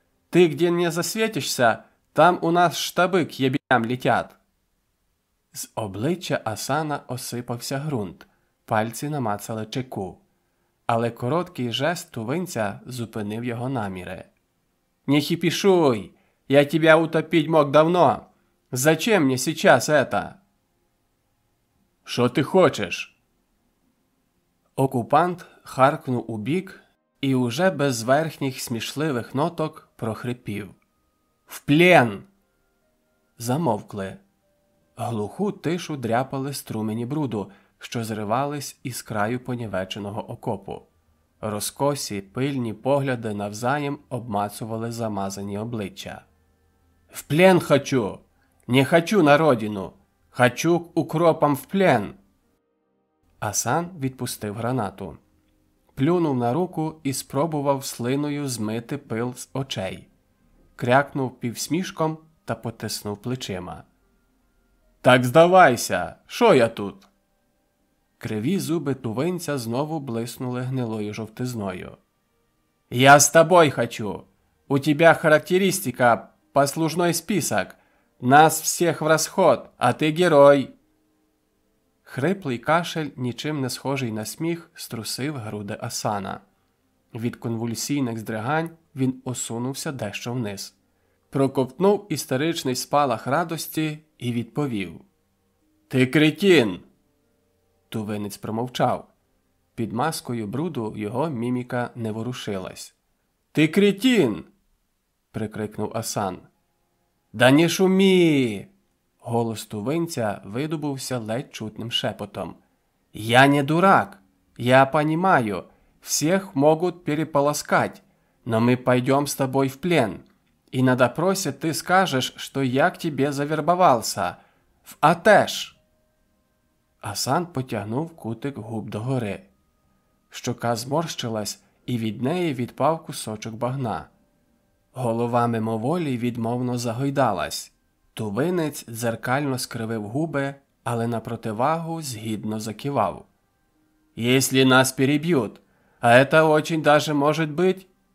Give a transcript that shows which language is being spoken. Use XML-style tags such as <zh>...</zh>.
<ru>Ты где не засветишься, там у нас штаби к єбіням летять!»</ru> <uk>З обличчя Асана осипався ґрунт, пальці намацали чеку. Але короткий жест тувинця зупинив його наміри.</uk> <ru>«Не хипишуй! Я тебя утопить мог давно! Зачем мне сейчас это?»</ru> <uk>«Що ти хочеш?» Окупант харкнув убік і уже без верхніх смішливих ноток прохрипів.</uk> <ru>«В плен!»</ru> <uk>Замовкли. Глуху тишу дряпали струмені бруду, що зривались із краю понівеченого окопу. Розкосі, пильні погляди навзаєм обмацували замазані обличчя.</uk> <ru>«В плен хочу! Не хочу на родину! Хочу к укропам в плен!»</ru> <uk>Асан відпустив гранату. Плюнув на руку і спробував слиною змити пил з очей. Крякнув півсмішком та потиснув плечима. «Так здавайся! Що я тут?» Криві зуби тувинця знову блиснули гнилою жовтизною.</uk> <ru>«Я с тобой хочу! У тебя характеристика, послужной список. Нас всех в расход, а ти герой!»</ru> <uk>Хриплий кашель, нічим не схожий на сміх, струсив груди Асана. Від конвульсійних здригань він осунувся дещо вниз. Проковтнув істеричний спалах радості і відповів. «Ти кретін!» Тувинець промовчав. Під маскою бруду його міміка не ворушилась. «Ти кретін!» – прикрикнув Асан. «Да не шумі!» Голос тувинця видобувся ледь чутним шепотом.</uk> <ru>«Я не дурак! Я понимаю, всех могут переполоскать, но мы пойдем с тобой в плен, и на допросе ты скажешь, что я к тебе завербовался.</ru> <uk>В Атеш!» Асан потягнув кутик губ догори. Щока зморщилась, і від неї відпав кусочок багна. Голова мимоволі відмовно загойдалась. Тувинець дзеркально скривив губи, але на противагу згідно закивав.</uk> <ru>«Если нас переб'ють, а это очень даже может быть...»</ru>